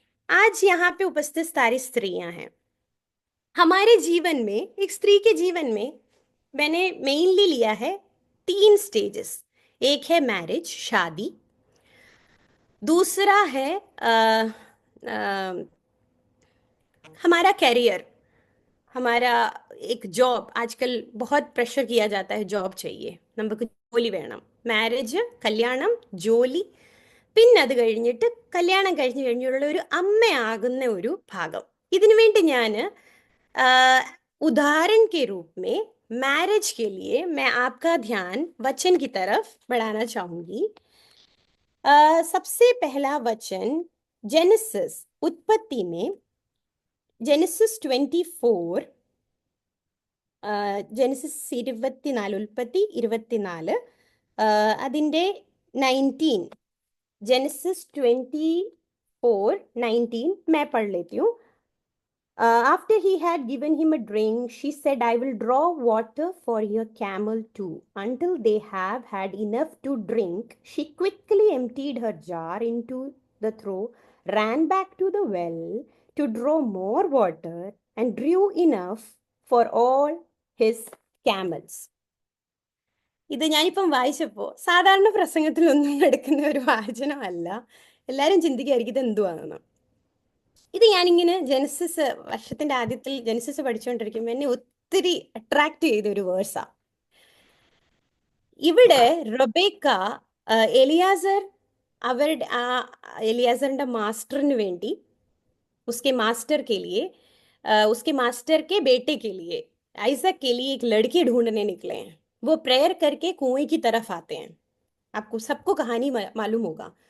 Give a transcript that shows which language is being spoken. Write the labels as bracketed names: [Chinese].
[Hindi] आज यहाँ पे उपस्थित सारी स्त्रियां हैं. हमारे जीवन में, एक स्त्री के जीवन में मैंने मेनली लिया है 3 स्टेजेस. एक है मैरिज, शादी. दूसरा है हमारा कैरियर, हमारा एक जॉब. आजकल बहुत प्रेशर किया जाता है, जॉब चाहिए, [Malayalam] നമുക്ക് ജോലി വേണം. മാരേജ്, കല്യാണം, ജോലി, പിന്നെ അത് കഴിഞ്ഞിട്ട് കല്യാണം കഴിഞ്ഞുള്ള ഒരു അമ്മയാകുന്ന ഒരു ഭാഗം. ഇതിനു വേണ്ടി ഞാൻ [Hindi] उदाहरण के रूप में मैरिज के लिए मैं आपका ध्यान वचन की तरफ बढ़ाना चाहूंगी. सबसे पहला वचन जेनेसिस, उत्पत्ति में, जेनेसिस 24, [Malayalam] ജെനസിസ് 24, ഉൽപ്പത്തി 24, അതിൻ്റെ 19, [Hindi] जेनेसिस 24:19 मैं पढ़ लेती हूँ. [English] After he had given him a drink, she said, I will draw water for your camel too. Until they have had enough to drink, she quickly emptied her jar into the trough, ran back to the well to draw more water, and drew enough for all his camels. [Malayalam] ഇത് ഞാനിപ്പം വായിച്ചപ്പോൾ സാധാരണ പ്രസംഗത്തിലൊന്നും എടുക്കുന്ന ഒരു വാചനമല്ല. എല്ലാവരും ചിന്തിക്കുകയായിരിക്കും ഇത് എന്തുവാണെന്ന്. ഇത് ഞാനിങ്ങനെ ജെനസിസ്, വർഷത്തിന്റെ ആദ്യത്തിൽ ജെനസിസ് പഠിച്ചുകൊണ്ടിരിക്കുമ്പോൾ എന്നെ ഒത്തിരി അട്രാക്ട് ചെയ്ത ഒരു വേഴ്സാ. ഇവിടെ റബേക്ക എലിയാസർ, അവരുടെ എലിയാസറിന്റെ മാസ്റ്ററിന് വേണ്ടി, [Hindi] उसके मास्टर के लिए, उसके मास्टर के बेटे के लिए, आइजक के लिए एक लड़की ढूंढने निकले हैं. वो प्रेयर करके कुएं की तरफ आते हैं. आपको सबको कहानी मालूम होगा.